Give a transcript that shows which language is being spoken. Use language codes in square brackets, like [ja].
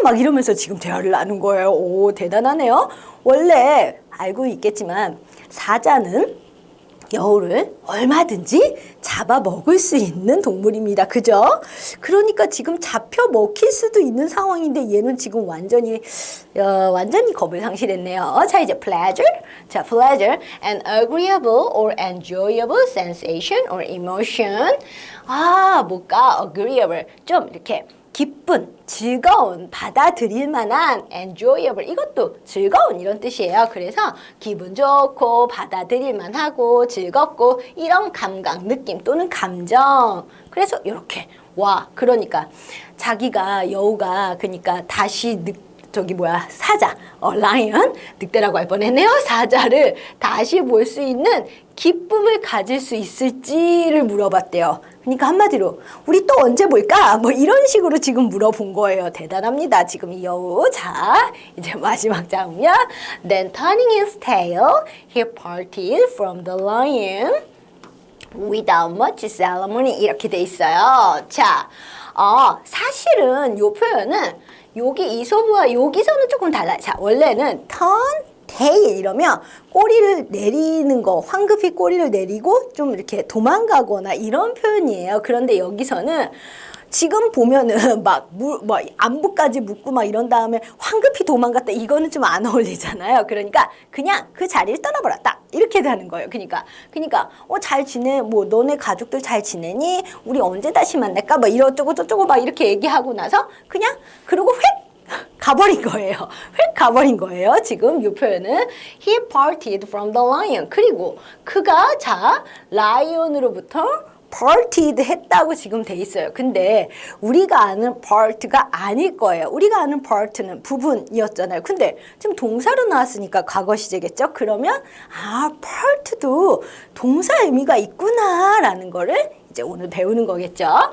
[ko] 막 이러면서 지금 대화를 나눈 거예요. 오, 대단하네요. 원래 알고 있겠지만 사자는 여우를 얼마든지 잡아 먹을 수 있는 동물입니다. 그죠? 그러니까 지금 잡혀 먹힐 수도 있는 상황인데 얘는 지금 완전히 겁을 상실했네요. 자, 이제 pleasure. [en] 자, pleasure, an agreeable or enjoyable sensation or emotion. [ko] 뭘까? agreeable. 좀 이렇게 기쁜, 즐거운, 받아들일 만한 enjoyable 이것도 즐거운 이런 뜻이에요. 그래서 기분 좋고 받아들일 만하고 즐겁고 이런 감각, 느낌 또는 감정. 그래서 이렇게 그러니까 자기가 여우가 그러니까 다시 사자, 라이언, 늑대라고 할 뻔했네요. 사자를 다시 볼 수 있는 기쁨을 가질 수 있을지를 물어봤대요. 그러니까 한마디로 우리 또 언제 볼까? 이런 식으로 지금 물어본 거예요. 대단합니다. 지금 이 여우. 자, 이제 마지막 장면. [en] Then turning his tail, he parted from the lion without much ceremony. [ko] 이렇게 돼 있어요. 자, 사실은 이 표현은 여기 이소부와 여기서는 조금 달라요. 자, 원래는 turn tail 이러면 꼬리를 내리는 거, 황급히 꼬리를 내리고 좀 이렇게 도망가거나 이런 표현이에요. 그런데 여기서는 지금 보면은 막 안부까지 묻고 막 이런 다음에 황급히 도망갔다 이거는 좀 안 어울리잖아요. 그러니까 그냥 그 자리를 떠나버렸다 이렇게 되는 거예요. 그러니까 잘 지내? 뭐 너네 가족들 잘 지내니? 우리 언제 다시 만날까? 뭐 이러저쩌고 저쩌고 막 이렇게 얘기하고 나서 그냥 그러고 휙 가버린 거예요. 휙 가버린 거예요. 지금 이 표현은 [en] he parted from the lion. [ko] 그리고 그가 라이온으로부터 parted 했다고 지금 돼 있어요. 근데 우리가 아는 part가 아닐 거예요. 우리가 아는 part는 부분이었잖아요. 근데 지금 동사로 나왔으니까 과거 시제겠죠? 그러면 part도 동사 의미가 있구나라는 거를 이제 오늘 배우는 거겠죠.